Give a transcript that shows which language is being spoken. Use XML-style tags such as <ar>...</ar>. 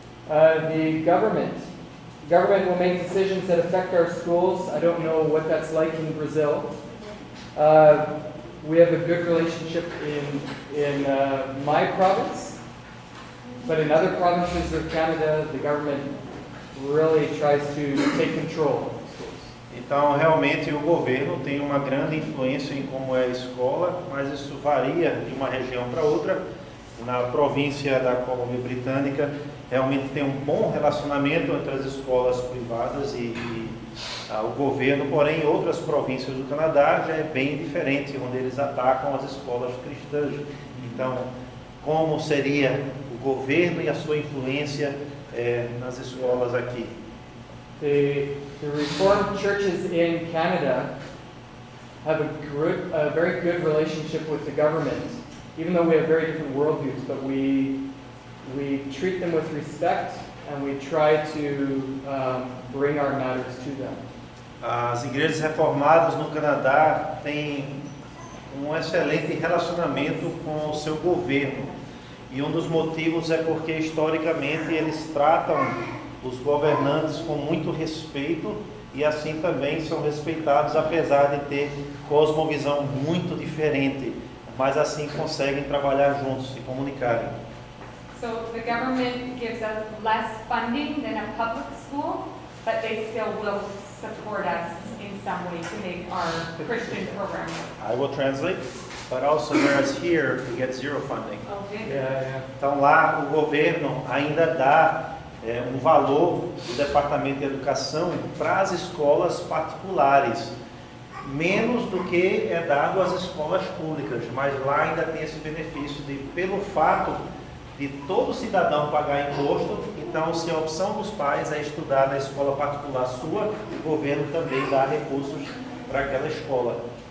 <en>The government will make decisions that affect our schools. I don't know what that's like in Brazil. We have a good relationship in my province, but in other provinces of Canada, the government really tries to take control of schools.</en> <pt>Então, realmente, o governo tem uma grande influência em como é a escola, mas isso varia de uma região para outra. Na província da Colômbia Britânica, realmente tem um bom relacionamento entre as escolas privadas e o governo, porém, em outras províncias do Canadá já é bem diferente, onde eles atacam as escolas cristãs. Então, como seria o governo e a sua influência nas escolas aqui?</pt> <en>The Reformed churches in Canada have a very good relationship with the government, even though we have very different worldviews, but we treat them with respect and we try to bring our matters to them.</en> <pt>As igrejas reformadas no Canadá têm um excelente relacionamento com o seu governo. E um dos motivos é porque, historicamente, eles tratam os governantes com muito respeito e assim também são respeitados, apesar de ter cosmovisão muito diferente, mas assim conseguem trabalhar juntos, se comunicarem.</pt> <en>So the government gives us less funding than a public school, but they still will support us in some way to make our Christian program work. I will translate. But also, whereas here, we get zero funding. Okay. Yeah.</en> <pt>Então lá o governo ainda dá um valor do Departamento de Educação para as escolas particulares, menos do que é dado às escolas públicas, mas lá ainda tem esse benefício de, pelo fato de todo cidadão pagar imposto, então se a opção dos pais é estudar na escola particular sua, o governo também dá recursos para aquela escola.</pt>